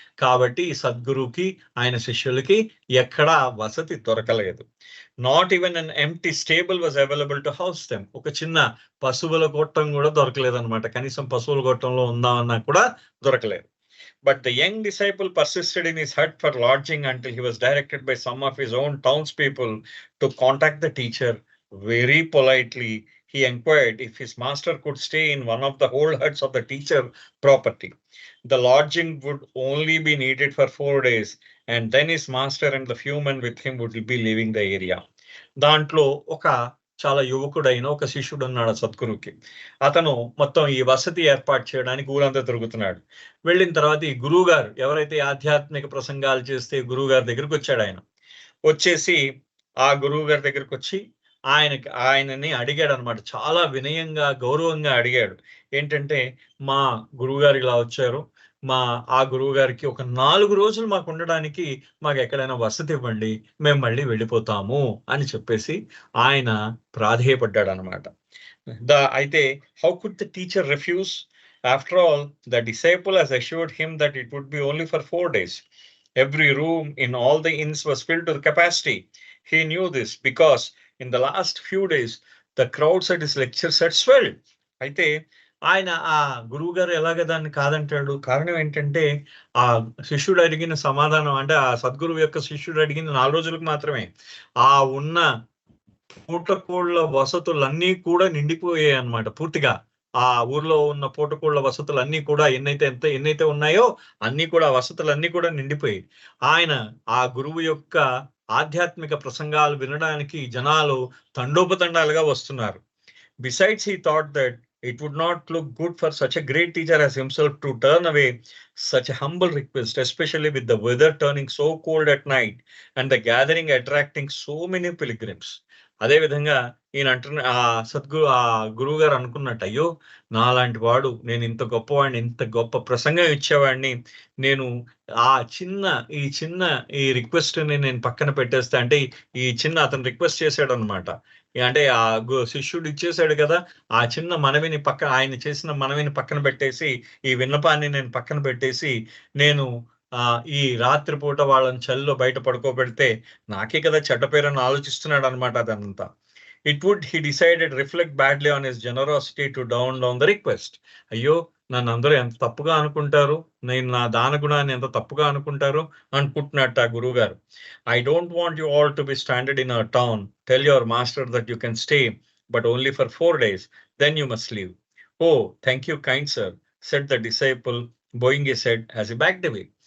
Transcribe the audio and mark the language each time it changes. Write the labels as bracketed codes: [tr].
[te] కాబట్టి ఈ సద్గురువుకి ఆయన శిష్యులకి ఎక్కడా వసతి దొరకలేదు. [en] Not even an empty stable was available to house them. [te] ఒక చిన్న పశువుల గొట్టం కూడా దొరకలేదు అనమాట. కనీసం పశువుల గొట్టంలో ఉందామన్నా కూడా దొరకలేదు. [en] But the young disciple persisted in his hut for lodging until he was directed by some of his own townspeople to contact the teacher. Very politely, he inquired if his master could stay in one of the old huts of the teacher property. The lodging would only be needed for 4 days, and then his master and the few men with him would be leaving the area. [te] దాంట్లో ఒక చాలా యువకుడైన ఒక శిష్యుడు ఉన్నాడు సద్గురువుకి. అతను మొత్తం ఈ వసతి ఏర్పాటు చేయడానికి ఊరంతా తిరుగుతున్నాడు. వెళ్ళిన తర్వాత ఈ గురువు గారు ఎవరైతే ఆధ్యాత్మిక ప్రసంగాలు చేస్తే గురువు గారి దగ్గరికి వచ్చాడు. ఆయన వచ్చేసి ఆ గురువు గారి దగ్గరికి వచ్చి ఆయనని అడిగాడు అనమాట. చాలా వినయంగా గౌరవంగా అడిగాడు. ఏంటంటే, మా గురువు గారు ఇలా వచ్చారు, ఆ గురువు గారికి ఒక 4 రోజులు మాకు ఉండడానికి మాకు ఎక్కడైనా వసతి ఇవ్వండి, మేము మళ్ళీ వెళ్ళిపోతాము అని చెప్పేసి ఆయన ప్రాధేయపడ్డాడు అనమాట. [en] అయితే how could the teacher refuse? After all the disciple has assured him that it would be only for 4 days. Every room in all the inns was filled to the capacity. He knew this because in the last few days the crowds at his lectures had swelled. [te] అయితే ఆయన ఆ గురువు గారు ఎలాగ దాన్ని కాదంటాడు? కారణం ఏంటంటే, ఆ శిష్యుడు అడిగిన సమాధానం, అంటే ఆ సద్గురువు యొక్క శిష్యుడు అడిగిన 4 రోజులకు మాత్రమే. ఆ ఉన్న పూటకోళ్ళ వసతులన్నీ కూడా నిండిపోయాయి అన్నమాట పూర్తిగా. ఆ ఊర్లో ఉన్న పూటకోళ్ళ వసతులన్నీ కూడా ఎన్నైతే ఉన్నాయో అన్ని కూడా వసతులన్నీ కూడా నిండిపోయాయి. ఆయన ఆ గురువు యొక్క ఆధ్యాత్మిక ప్రసంగాలు వినడానికి జనాలు తండోపతండాలుగా వస్తున్నారు. [en] Besides, he thought that it would not look good for such a great teacher as himself to turn away such a humble request, especially with the weather turning so cold at night and the gathering attracting so many pilgrims. [te] అదే విధంగా ఈయన ఆ గురువు గారు అనుకున్నట్టు, అయ్యో, నాలాంటి వాడు, నేను ఇంత గొప్పవాడిని, ఇంత గొప్ప ప్రసంగం ఇచ్చేవాడిని, నేను ఈ చిన్న రిక్వెస్ట్ ని నేను పక్కన పెట్టేస్తా. అంటే అతను రిక్వెస్ట్ చేశాడు అనమాట. అంటే ఆ శిష్యుడు ఇచ్చేసాడు కదా, ఆ చిన్న మనవిని ఆయన చేసిన మనవిని పక్కన పెట్టేసి, ఈ విన్నపాన్ని నేను పక్కన పెట్టేసి, నేను ఈ రాత్రిపూట వాళ్ళని చలిలో బయట పడుకోబెడితే నాకే కదా చెడ్డ పేరని ఆలోచిస్తున్నాడు అనమాట. [en] అదంతా he decided reflect badly on his generosity to down the request. [te] అయ్యో, నన్ను అందరూ ఎంత తప్పుగా అనుకుంటారు, నేను నా దాన గుణాన్ని ఎంత తప్పుగా అనుకుంటున్నట్టు ఆ గురువు గారు. [en] I don't want you all to be stranded in our town. Tell your master that you can stay, but only for 4 days. Then you must leave. Oh, thank you, kind sir, said the disciple, bowing his head as he backed away.